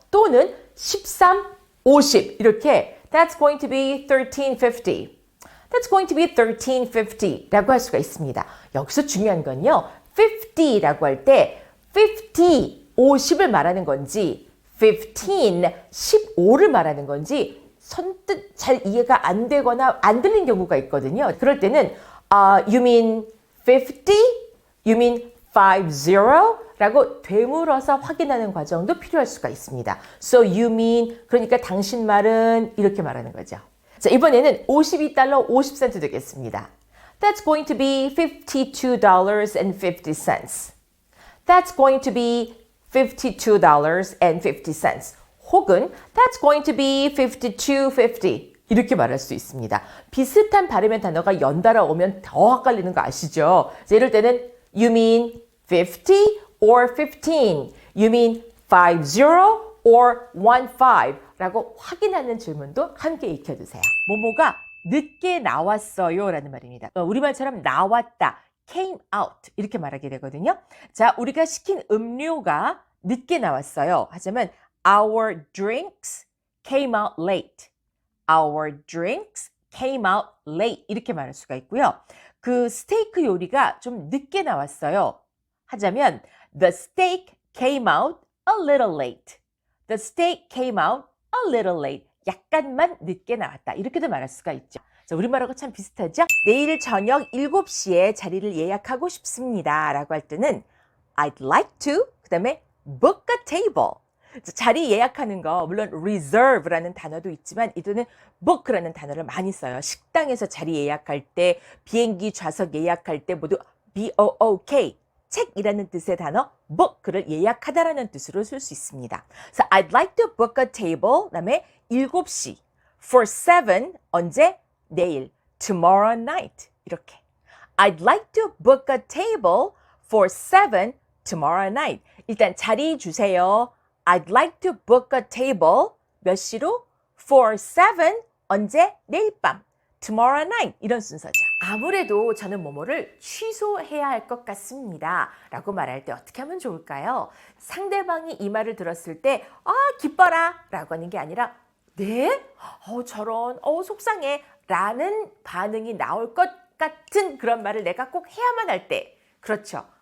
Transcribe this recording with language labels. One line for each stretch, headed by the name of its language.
Korean: 또는
English: 13.50
Korean: 이렇게
English: That's going to be $13.50. That's going to be $13.50
Korean: 라고 할 수가 있습니다. 여기서 중요한 건요. 50라고 할 때 50을 말하는 건지 15를 말하는 건지 선뜻 잘 이해가 안 되거나 안 들린 경우가 있거든요.
English: 그럴 때는 you mean 50? You mean 50?
Korean: 라고 되물어서 확인하는 과정도 필요할 수가 있습니다.
English: So you mean
Korean: 그러니까 당신 말은 이렇게 말하는 거죠. 자, 이번에는 52달러 50센트 되겠습니다.
English: That's going to be $52.50. That's going to be $52.50.
Korean: 혹은
English: That's going to be $52.50.
Korean: 이렇게 말할 수 있습니다. 비슷한 발음의 단어가 연달아 오면 더 헷갈리는 거 아시죠?
English: 자, 이럴 때는 You mean 50 or 15? You mean 50 or 15?
Korean: 라고 확인하는 질문도 함께 익혀두세요. 뭐뭐가 늦게 나왔어요 라는 말입니다. 우리말처럼 나왔다. came out 이렇게 말하게 되거든요. 자, 우리가 시킨 음료가 늦게 나왔어요. 하지만
English: our drinks came out late. Our drinks came out late
Korean: 이렇게 말할 수가 있고요. 그 스테이크 요리가 좀 늦게 나왔어요. 하자면
English: the steak came out a little late. The steak came out a little late.
Korean: 약간만 늦게 나왔다. 이렇게도 말할 수가 있죠. 자, 우리말하고 참 비슷하죠? 내일 저녁 7시에 자리를 예약하고 싶습니다. 라고 할 때는
English: I'd like to
Korean: 그 다음에
English: book a table.
Korean: 자리 예약하는 거 물론 reserve라는 단어도 있지만 이들은 book라는 단어를 많이 써요. 식당에서 자리 예약할 때 비행기 좌석 예약할 때 모두 book 책이라는 뜻의 단어 book를 예약하다라는 뜻으로 쓸 수 있습니다. 그래서
English: I'd like to book a table
Korean: 그다음에 7시
English: for 7
Korean: 언제? 내일
English: tomorrow night
Korean: 이렇게
English: I'd like to book a table for 7 tomorrow night.
Korean: 일단 자리 주세요.
English: I'd like to book a table
Korean: 몇 시로?
English: For 7
Korean: 언제? 내일 밤
English: tomorrow night
Korean: 이런 순서죠. 아무래도 저는 뭐뭐를 취소해야 할 것 같습니다 라고 말할 때 어떻게 하면 좋을까요? 상대방이 이 말을 들었을 때 기뻐라 라고 하는 게 아니라 네? 저런 속상해 라는 반응이 나올 것 같은 그런 말을 내가 꼭 해야만 할 때 그렇죠.